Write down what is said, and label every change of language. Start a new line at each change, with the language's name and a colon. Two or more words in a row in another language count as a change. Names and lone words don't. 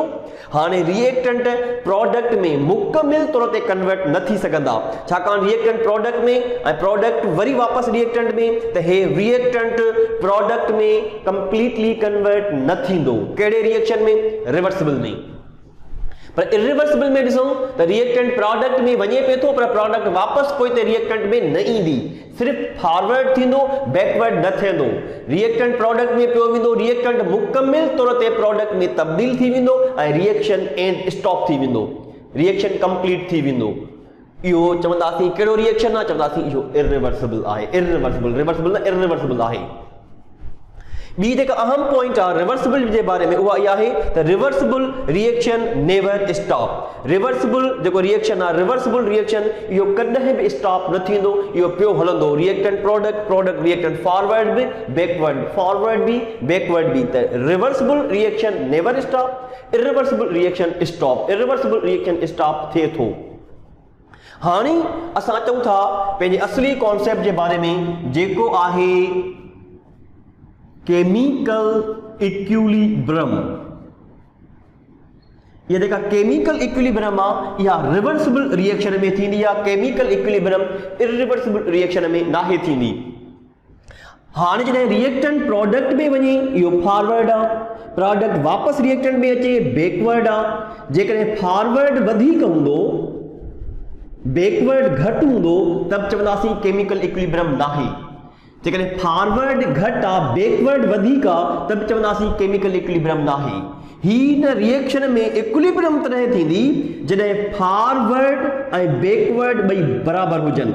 Sindhi: हाणे
English: reactant product
Sindhi: में मुकमिल तौर ते कन्वर्ट न थी सघंदा, छाकाणि
English: reactant product
Sindhi: में ऐं प्रोडक्ट वरी वापस रिएक्टेंट में, त हे
English: reactant product
Sindhi: में
English: completely convert
Sindhi: न थींदो। कहिड़े रिएक्शन में? रिवर्सिबल में। पर इरिवर्सिबल में ॾिसूं त
English: reactant product
Sindhi: में वञे पियो थो, पर प्रोडक्ट वापस पोइते रिएक्टेंट में न ईंदी, सिर्फ़ फॉरवर्ड थींदो, बैकवर्ड न थींदो।
English: reactant product
Sindhi: में पियो वेंदो, रिएक्टेंट मुकमिल तौर ते प्रोडक्ट में तब्दील थी वेंदो ऐं
English: reaction end stop
Sindhi: थी वेंदो,
English: reaction complete
Sindhi: थी वेंदो। इहो चवंदासीं कहिड़ो रिएक्शन आहे? चवंदासीं इहो इरिवर्सिबल आहे। इरिवर्सिबल, रिवर्सिबल न इरिवर्सिबल आहे। बी जेका अहम पॉइंट आहे रिवर्सिबल जे बारे में उहा इहा आहे त
English: reversible reaction never stop.
Sindhi: रिवर्सिबल जेको रिएक्शन आहे,
English: reversible reaction
Sindhi: इहो कॾहिं बि स्टॉप न थींदो, इहो पियो हलंदो।
English: reactant product, product reactant forward बि, backward, forward बि, बैकवर्ड बि। त reversible reaction never stop, irreversible reaction stop. irreversible reaction stop थिए थो।
Sindhi: हाणे असां चऊं था पंहिंजे असली कॉन्सेप्ट जे बारे में जेको आहे
English: chemical equilibrium.
Sindhi: ये जेका
English: chemical equilibrium
Sindhi: आहे इहा रिवर्सिबल रिएक्शन में थींदी आहे।
English: chemical equilibrium irreversible reaction
Sindhi: में नाहे थींदी। हाणे जॾहिं
English: reactant product
Sindhi: में वञे इहो फॉरवर्ड आहे, प्रोडक्ट वापस रिएक्टेंट में अचे बैकवर्ड आहे। जेकॾहिं फॉरवर्ड वधीक हूंदो, बैकवर्ड घटि हूंदो, तब चवंदासीं
English: chemical equilibrium
Sindhi: नाहे। जेकॾहिं फॉरवर्ड घटि आहे, बैकवर्ड वधीक आहे, तब चवंदासीं
English: chemical equilibrium
Sindhi: नाहे। हिन रिएक्शन में इक्विलिब्रियम तॾहिं थींदी जॾहिं फॉरवर्ड ऐं बैकवर्ड ॿई बराबरि हुजनि।